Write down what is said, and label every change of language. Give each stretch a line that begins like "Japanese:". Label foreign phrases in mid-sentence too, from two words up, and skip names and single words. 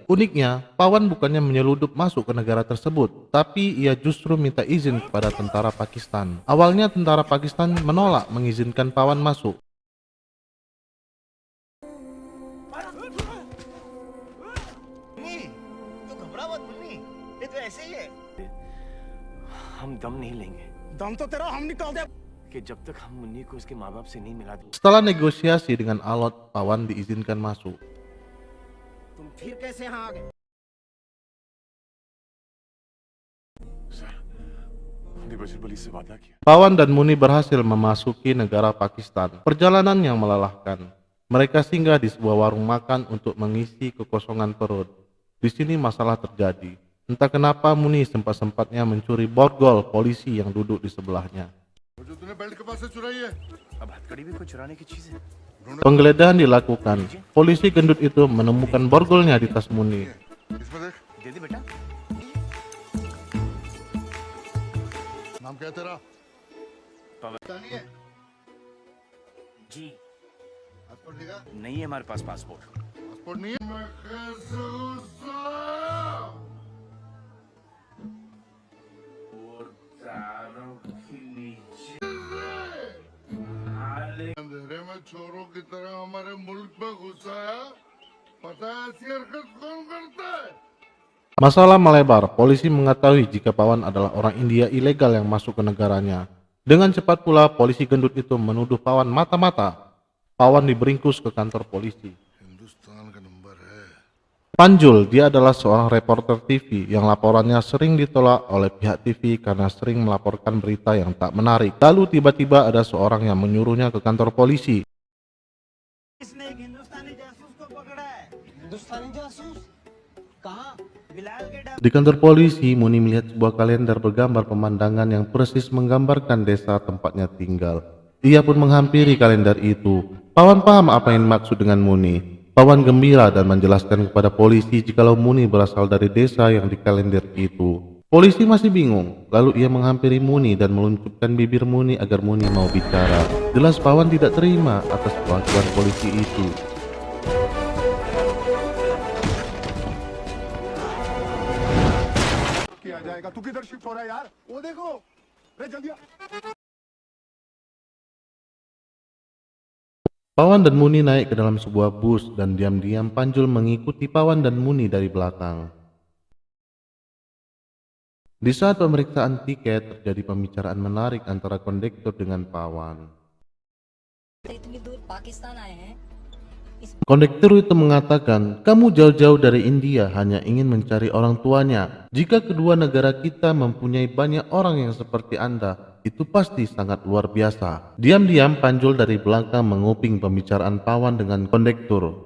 Indonesian: Uniknya, Pawan bukannya menyeludup masuk ke negara tersebut, tapi ia justru minta izin kepada tentara Pakistan. Awalnya tentara Pakistan menolak mengizinkan Pawan masuk.
Hindi: हम दम नहीं लेंगे दम तो तेरा हम निकाल दे कि जब तक हम मुन्नी को उसके माँ बाप से नहीं मिला दो
Indonesian: Setelah negosiasi dengan Alot, Pawan diizinkan masuk.
Hindi: तुम फिर कैसे यहाँ आ गए हमने बजरंगबली से वादा किया
Indonesian: Pawan dan Muni berhasil memasuki negara Pakistan. Perjalanan yang melelahkan. Mereka singgah di sebuah warung makan untuk mengisi kekosongan perut. Di sini masalah terjadi. Entah kenapa Muni sempat-sempatnya mencuri borgol polisi yang duduk di sebelahnya.
Hindi: अब हथकड़ी भी कोई चुराने की चीज है
Indonesian: Penggeledahan dilakukan. Polisi gendut itu menemukan borgolnya di tas Muni.
Hindi: दे दे बेटा नाम क्या है तेरा? जी पासपोर्ट दिखा? नहीं है हमारे पास पासपोर्ट पासपोर्ट नहीं है? मैं कैसे गुस्सा? अंधेरे में चोरों की तरह हमारे मुल्क में घुसा है। पता है ऐसी हरकत कौन करता है?
Indonesian: Masalah melebar. Polisi mengetahui jika Pawan adalah orang India ilegal yang masuk ke negaranya. Dengan cepat pula polisi gendut itu menuduh Pawan mata-mata. Pawan diberingkus ke kantor polisi.
Hindi: हिंदुस्तान का नंबर है।
Indonesian: Panjul, dia adalah seorang reporter TV yang laporannya sering ditolak oleh pihak TV karena sering melaporkan berita yang tak menarik. Lalu tiba-tiba ada seorang yang menyuruhnya ke kantor polisi.
Hindi: इसने एक हिंदुस्तानी जासूस को पकड़ा है हिंदुस्तानी जासूस कहाँ बिलाल के डर
Indonesian: Di kantor polisi, Muni melihat sebuah kalender bergambar pemandangan yang persis menggambarkan desa tempatnya tinggal. Ia pun menghampiri kalender itu. Pawan paham apa yang dimaksud dengan Muni. Pawan gembira dan menjelaskan kepada polisi jikalau Muni berasal dari desa yang di kalender itu. Polisi masih bingung, lalu ia menghampiri Muni dan meluncurkan bibir Muni agar Muni mau bicara. Jelas Pawan tidak terima atas pengakuan polisi itu.
Hindi: किया जाएगा। तू किधर शिफ्ट हो रहा है यार? वो देखो। अरे जल्दी आ।
Indonesian: Pawan dan Muni naik ke dalam sebuah bus dan diam-diam Panjul mengikuti Pawan dan Muni dari belakang. Di saat pemeriksaan tiket terjadi pembicaraan menarik antara kondektur dengan Pawan.
Hindi: इतनी दूर पाकिस्तान आए हैं
Indonesian: Kondektur itu mengatakan, kamu jauh-jauh dari India hanya ingin mencari orang tuanya. Jika kedua negara kita mempunyai banyak orang yang seperti Anda, itu pasti sangat luar biasa. Diam-diam Panjul dari belakang menguping pembicaraan Pawan dengan kondektur.